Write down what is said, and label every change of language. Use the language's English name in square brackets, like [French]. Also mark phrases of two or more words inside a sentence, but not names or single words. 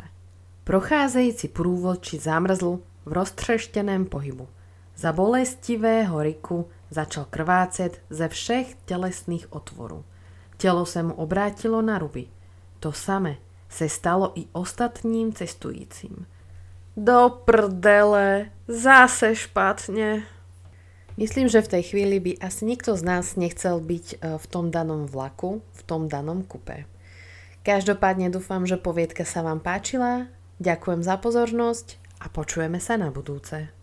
[Czech] Procházejíci průvodčí zamrzl v roztřešteném pohybu. Za bolestivého riku začal krvácet ze všech telesných otvorů. Tělo se mu obrátilo na ruby. To samé se stalo i ostatním cestujícím. Do prdele, zase špatne. [Slovak] Myslím, že v tej chvíli by asi nikto z nás nechcel byť v tom danom vlaku, v tom danom kupe. Každopádne dúfam, že poviedka sa vám páčila. Ďakujem za pozornosť a počujeme sa na budúce.